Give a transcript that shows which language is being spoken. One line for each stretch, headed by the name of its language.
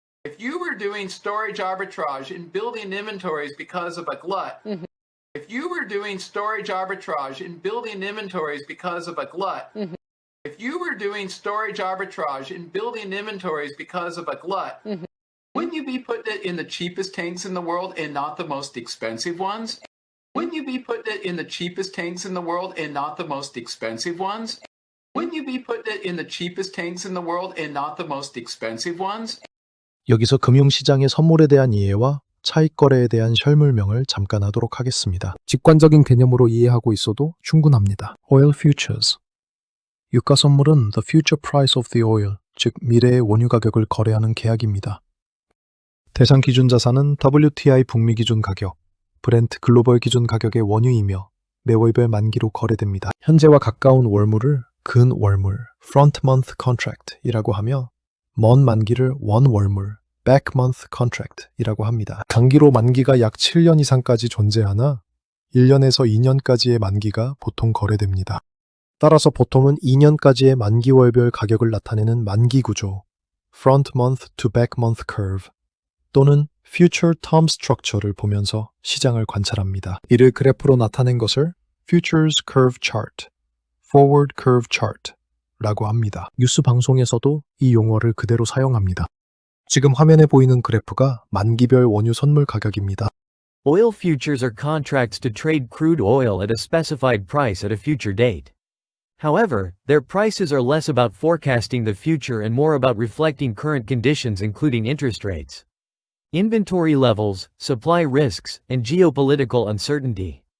English: If you were doing storage arbitrage and building inventories because of a glut, if you were doing storage arbitrage and building inventories because of a glut, if you were doing storage arbitrage and building inventories because of a glut, wouldn't you be putting it in the cheapest tanks in the world and not the most expensive ones? Wouldn't you be putting it in the cheapest tanks in the world and not the most expensive ones? Wouldn't you be putting it in the cheapest tanks in the world and not the most expensive ones?
Korean: 여기서 금융시장의 선물에 대한 이해와 차익거래에 대한 실물명을 잠깐 하도록 하겠습니다. 직관적인 개념으로 이해하고 있어도 충분합니다.
English: Oil futures.
Korean: 유가 선물은
English: the future price of the oil,
Korean: 즉 미래의 원유 가격을 거래하는 계약입니다. 대상 기준 자산은 WTI 북미 기준 가격, 브렌트 글로벌 기준 가격의 원유이며 매월별 만기로 거래됩니다. 현재와 가까운 월물을 근월물, front month contract이라고 하며 먼 만기를 원월물, back month contract이라고 합니다. 단기로 만기가 약 7년 이상까지 존재하나 1년에서 2년까지의 만기가 보통 거래됩니다. 따라서 보통은 2년까지의 만기월별 가격을 나타내는 만기 구조, front month to back month curve 또는 future term structure를 보면서 시장을 관찰합니다. 이를 그래프로 나타낸 것을 futures curve chart, forward curve chart 라고 합니다. 뉴스 방송에서도 이 용어를 그대로 사용합니다. 지금 화면에 보이는 그래프가 만기별 원유 선물 가격입니다.
English: Oil futures are contracts to trade crude oil at a specified price at a future date. However, their prices are less about forecasting the future and more about reflecting current conditions including interest rates, inventory levels, supply risks, and geopolitical uncertainty.